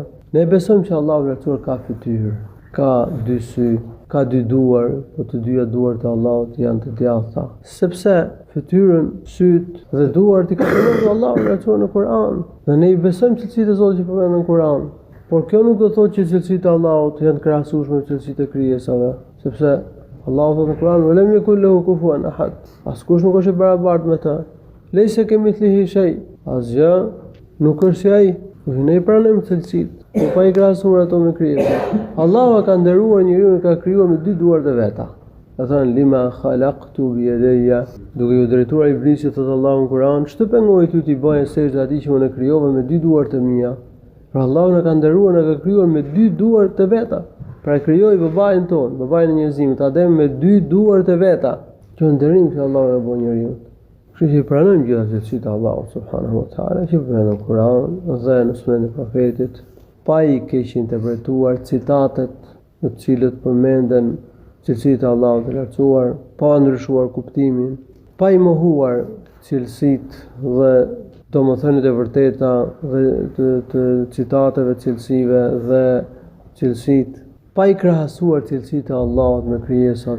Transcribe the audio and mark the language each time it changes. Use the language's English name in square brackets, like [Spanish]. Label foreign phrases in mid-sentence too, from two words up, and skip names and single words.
[Albanian] Ne besojmë që Allahu i lartësuar ka fytyrë, ka dy sy, ka dy duar, po të dyja duart e Allahut janë të djathta. Sepse fytyrën, syt dhe duart i ka përmendur Allahu i lartësuar në Kur'an. Dhe ne i besojmë cilësitë e Zotit që përmenden në Kur'an. Por kjo nuk do të thotë që cilësitë e Allahut janë të krahasueshme me cilësitë e krijesave, sepse Allahu thotë në Kur'an: [Arabic] "ولم يكن له كفوا أحد." [Albanian] Askush nuk është i barabartë me të. [Arabic] ليس كمثله شيء. [Albanian] Asgjë nuk është si ai. Ne i pranojmë cilësitë, por pa i krahasuar ato me krijesat. Allahu ka nderuar njeriu dhe ka krijuar me dy duart e veta. Ka thënë [Arabic] لما خلقت بيدي, [Albanian] duke u drejtuar iblisit thotë Allahu në Kur'an: "Ç'të pengoi ty ti bëje sejdë atij që unë e krijova me dy duart e mia?" Pra Allahu na ka nderuar, na ka krijuar me dy duart të veta. Pra krijoi babain ton, babain e njerëzimit, Adem me dy duart e veta. Kjo nderim që Allahu na bën njeriu. Kështu që pranojmë gjithë cilësitë e Allahut [Arabic] سبحانه وتعالى [Albanian] që përmenden në Kur'an dhe në Sunetin e Profetit, pa i keq interpretuar citatet në të cilët përmenden cilësitë e Allahut të lartësuar, pa ndryshuar kuptimin, pa i mohuar cilësitë dhe domethënien e vërteta dhe të citateve cilësive dhe cilësitë, pa i krahasuar cilësitë e Allahut me krijesat.